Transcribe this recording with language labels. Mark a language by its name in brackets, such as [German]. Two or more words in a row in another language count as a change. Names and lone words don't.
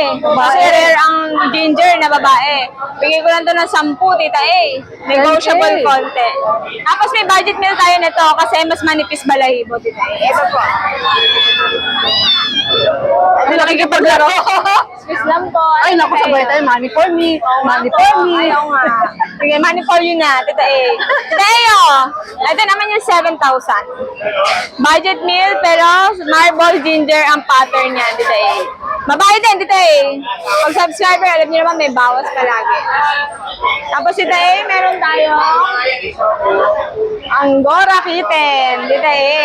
[Filipino] Kasi rare ang ginger na babae. Bigay ko lang to ng 10, Tita A. Negotiable Okay. konti. Tapos may [English] budget meal [Filipino] tayo nito kasi mas manipis balahibo, Tita A. Ito po. Ay, nakikipaglaro. Swiss lang po. Ay, naku, sabay tayo. [English] Money for me. Money for me. [Filipino] Ayaw nga. Sige, [English] money for you na, Tita A. Tita A, oh. [Filipino] Ito naman yung 7,000. [English] Budget meal, [Filipino] pero [English] marble ginger [Filipino] ang pattern niya, Tita A. Babae din, Tita A. Pag subscriber, alam niyo naman may bawas palagi. Tapos, Tita A, meron tayo Angora kitten, Tita A.